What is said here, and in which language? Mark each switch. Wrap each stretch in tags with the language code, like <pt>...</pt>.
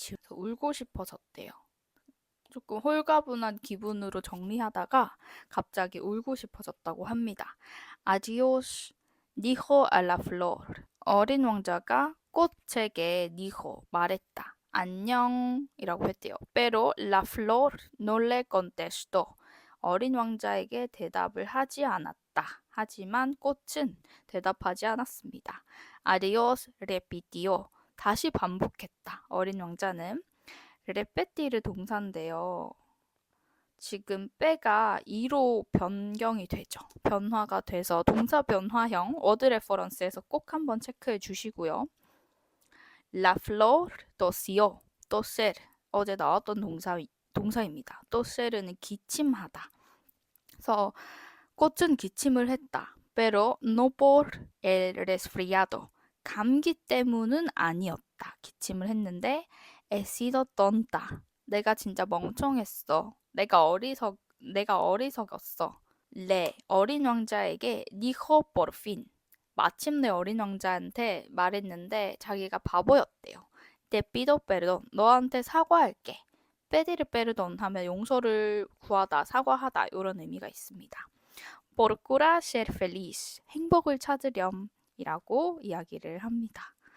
<ko>울고 싶어졌대요. 조금 홀가분한 기분으로 정리하다가 갑자기 울고 싶어졌다고 합니다.</ko> <es>Adiós, dijo a la flor.</es> <ko>어린 왕자가 꽃에게 dijo, 말했다. 안녕이라고 했대요.</ko> <es>Pero la flor no le contestó.</es> <ko>어린 왕자에게 대답을 하지 않았다. 하지만 꽃은 대답하지 않았습니다.</ko> <es>Adiós, repitió.</es> <ko>다시 반복했다. 어린 왕자는 레페티르 동사인데요. 지금 빼가 이로 변경이 되죠. 변화가 돼서 동사 변화형 워드 레퍼런스에서 꼭 한번 체크해 주시고요.</ko> <es>La flor tosió, toser</es> <ko>어제 나왔던 동사입니다. toser는 기침하다. 그래서 꽃은 기침을 했다.</ko> <es>Pero no por el resfriado.</es> <ko>감기 때문은 아니었다. 기침을 했는데</ko> <es>he sido tonta.</es> <ko>내가 진짜 멍청했어. 내가 어리석었어. 어린 왕자에게</ko> <es>dijo por fin.</es> <ko>마침내 어린 왕자한테 말했는데 자기가 바보였대요.</ko> <es>Te pido perdón.</es> <ko>너한테 사과할게.</ko> <es>pedir perdón</es> <ko>하면 용서를 구하다, 사과하다 이런 의미가 있습니다.</ko> <es>Procura ser feliz.</es> <ko>행복을 찾으렴이라고 이야기를 합니다.</ko>